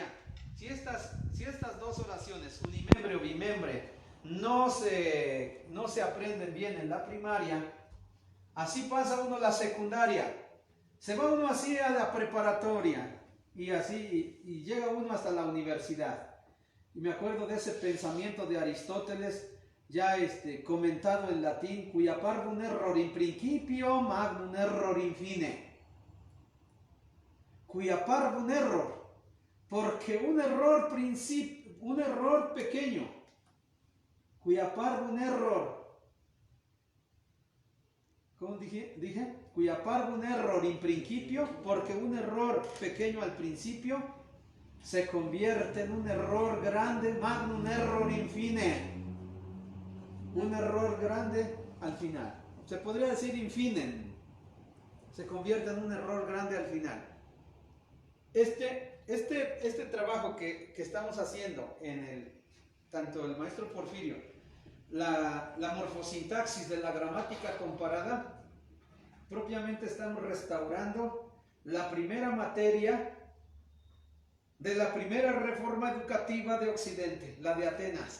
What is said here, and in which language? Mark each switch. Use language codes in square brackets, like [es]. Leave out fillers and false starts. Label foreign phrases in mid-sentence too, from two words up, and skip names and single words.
[es] Si estas dos oraciones, unimembre o bimembre, no se aprenden bien en la primaria, así pasa uno la secundaria. Se va uno así a la preparatoria y así y llega uno hasta la universidad. Y me acuerdo de ese pensamiento de Aristóteles, ya comentado en latín, [la] cuia parvum error in principio, magnum error in fine. Cuia parvum error, [es] porque un error pequeño, [la] cuia parvum error, [es] ¿cómo dije? [la] Cuia parvum error in principio, [es] porque un error pequeño al principio se convierte en un error grande, [la] magnum error in fine. [es] Un error grande al final. Se podría decir infinen. Se convierte en un error grande al final. Este trabajo que estamos haciendo tanto el maestro Porfirio, la morfosintaxis de la gramática comparada, propiamente estamos restaurando la primera materia de la primera reforma educativa de Occidente, la de Atenas.